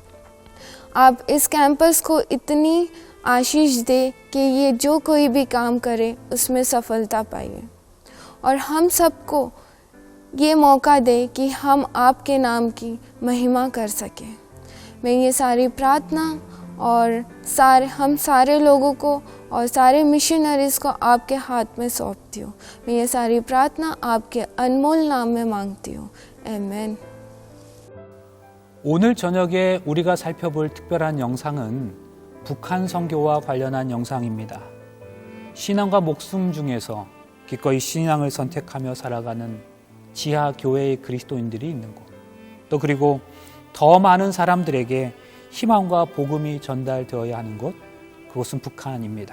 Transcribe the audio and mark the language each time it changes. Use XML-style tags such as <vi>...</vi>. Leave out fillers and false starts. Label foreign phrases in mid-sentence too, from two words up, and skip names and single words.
<hi>आप इस कैंपस को इतनी आशीष दे कि ये जो कोई भी काम करे उसमें सफलता पाए और हम सबको ये मौका दे कि हम आपके नाम की महिमा कर सकें। मैं ये सारी प्रार्थना और हम सारे लोगों को और सारे मिशनरीज़ को आपके हाथ में सौंपती हूँ। मैं ये सारी प्रार्थना आपके अनमोल नाम में मांगती हूँ। आमीन।</hi> <ko>오늘 저녁에 우리가 살펴볼 특별한 영상은 북한 선교와 관련한 영상입니다. 신앙과 목숨 중에서 기꺼이 신앙을 선택하며 살아가는 지하 교회의 그리스도인들이 있는 곳, 또 그리고 더 많은 사람들에게 희망과 복음이 전달되어야 하는 곳, 그곳은 북한입니다.</ko>